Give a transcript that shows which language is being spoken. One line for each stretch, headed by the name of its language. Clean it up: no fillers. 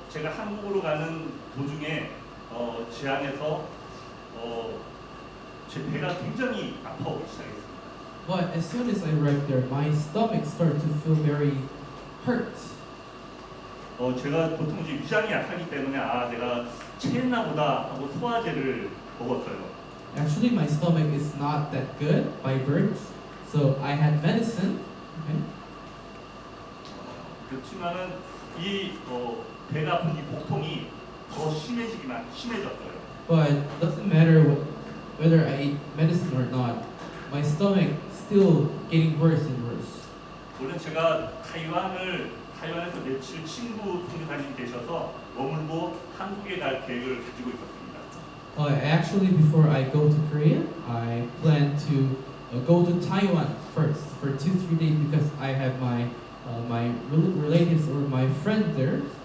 Korean: 제가 한국으로 가는 도중에 지안에서 제 배가 굉장히 아파오기 시작했습니다.
English: But as soon as I arrived there, my stomach started to feel very hurt.
Korean: 제가 보통 이제 위장이 약하기 때문에 내가 체했나 보다 하고 소화제를 먹었어요.
English: Actually, my stomach is not that good by birth, so I had medicine. Okay?
Korean: 그렇지만은 이 배가 아픈 이 복통이 더 심해졌어요.
English: But doesn't matter whether I eat medicine or not, my stomach still getting worse and worse.
Korean: 원래 제가 타이완에서 며칠 친구 선교사님 계셔서 머물고 한국에 갈 계획을 가지고 있었습니다.
English: Actually, before I go to Korea, I plan to go to Taiwan first for 2-3 days because I have my relatives or my friend there.